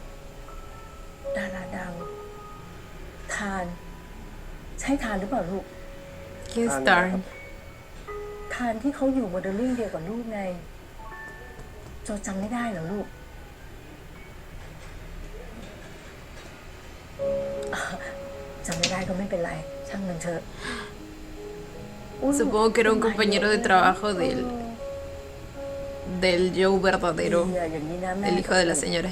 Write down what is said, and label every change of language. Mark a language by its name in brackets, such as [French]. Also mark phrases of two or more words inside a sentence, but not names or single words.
[Thai] ดาราดังทานใช่ทานหรือเปล่าลูก King Star. ทานที่เขาอยู่โมเดลลิ่งเดียวกับลูกไงโจจำไม่ได้เหรอลูกจำไม่ได้ก็ไม่เป็นไรช่างมันเถอะ [Spanish] Supongo que era un compañero de trabajo del Joe verdadero, [Thai] อย่างนี้นะแม่ [Spanish] el hijo de la señora.